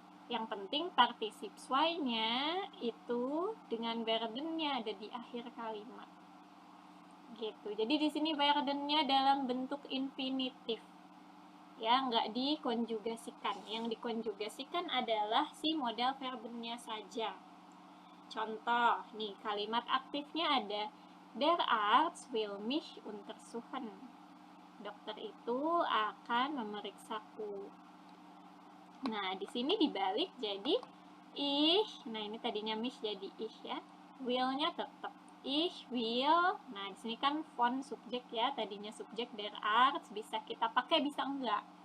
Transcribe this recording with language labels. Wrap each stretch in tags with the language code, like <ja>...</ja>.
<id>Yang penting partisip zwei-nya itu dengan werdennya ada di akhir kalimat. Gitu. Jadi di sini werdennya dalam bentuk infinitif. ya, nggak dikonjugasikan. Yang dikonjugasikan adalah si modal verbennya saja. Contoh, nih kalimat aktifnya ada</id> <de>Der Arzt will mich untersuchen.</de> <id>Dokter itu akan memeriksaku. Nah, di sini dibalik jadi ich. Nah, ini tadinya mich jadi ich ya. Will-nya tetap ich will. Nah, di sini kan von subjek ya. Tadinya subjek Der Arzt, bisa kita pakai bisa enggak.</id>